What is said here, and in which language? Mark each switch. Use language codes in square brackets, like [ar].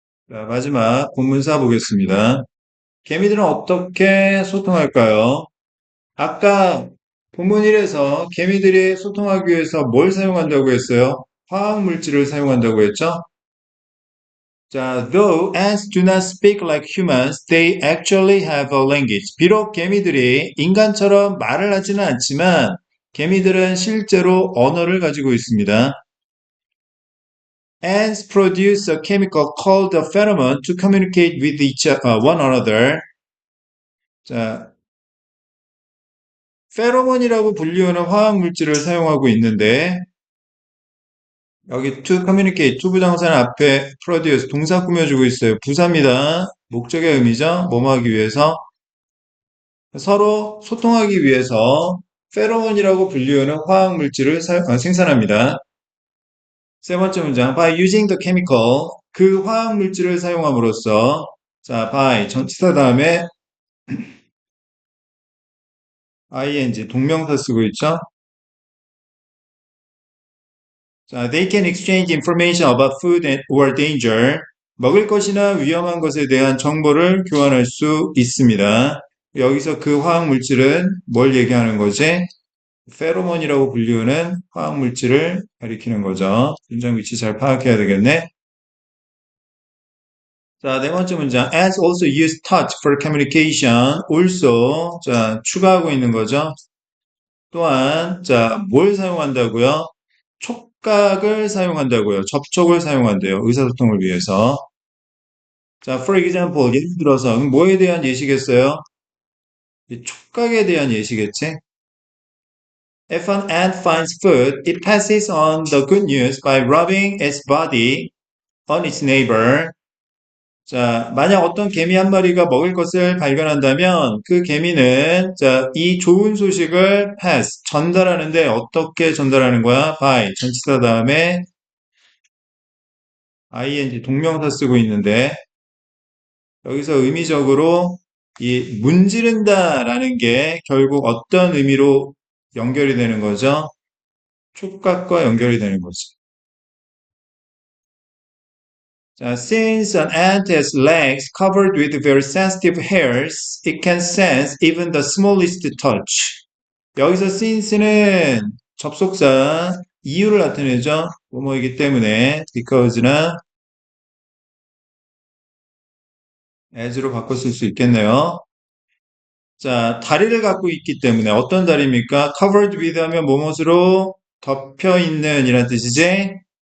[ko] 자, 마지막 본문사 보겠습니다. 개미들은 어떻게 소통할까요? 아까 본문 1에서 개미들이 소통하기 위해서 뭘 사용한다고 했어요? 화학물질을 사용한다고 했죠? [en] 자, though ants do not speak like humans, they actually have a language. [ko] 비록 개미들이 인간처럼 말을 하지는 않지만 개미들은 실제로 언어를 가지고 있습니다. [en] Ants produce a chemical called a pheromone to communicate with one another. [ko] 자, 페로몬이라고 불리우는 화학 물질을 사용하고 있는데 여기 to communicate, 투부정사는 앞에 produce, 동사 꾸며주고 있어요. 부사입니다. 목적의 의미죠. 뭐뭐 하기 위해서. 서로 소통하기 위해서 페로몬이라고 불리우는 화학 물질을 생산합니다. 세 번째 문장, [en] by using the chemical, [ko] 그 화학 물질을 사용함으로써, 자, by, 전치사 다음에 ing, 동명사 쓰고 있죠? [en] 자, they can exchange information about food or danger. [ko] 먹을 것이나 위험한 것에 대한 정보를 교환할 수 있습니다. 여기서 그 화학 물질은 뭘 얘기하는 거지? 페로몬이라고 불리우는 화학 물질을 가리키는 거죠. 문장 위치 잘 파악해야 되겠네. 자, 네 번째 문장. [en] As also use touch for communication. [ko] Also. 자, 추가하고 있는 거죠. 또한, 자, 뭘 사용한다고요? 촉각을 사용한다고요. 접촉을 사용한대요. 의사소통을 위해서. 자, [en] for example, [ko] 예를 들어서 뭐에 대한 예시겠어요? 이 촉각에 대한 예시겠지? [en] If an ant finds food, it passes on the good news by rubbing its body on its neighbor. [ko] 자, 만약 어떤 개미 한 마리가 먹을 것을 발견한다면 그 개미는 자, 이 좋은 소식을 pass, 전달하는데 어떻게 전달하는 거야? by, 전치사 다음에 ing, 동명사 쓰고 있는데 여기서 의미적으로 이 문지른다라는 게 결국 어떤 의미로 연결이 되는 거죠? 촉각과 연결이 되는 거죠. [en] 자, since an ant has legs covered with very sensitive hairs, it can sense even the smallest touch. [ko] 여기서 since는 접속사 이유를 나타내죠. 뭐뭐이기 때문에 because나 as로 바꿔 쓸 수 있겠네요. 자, 다리를 갖고 있기 때문에 어떤 다리입니까? covered with 하면 뭐뭇으로 덮여 있는 이란 뜻이지?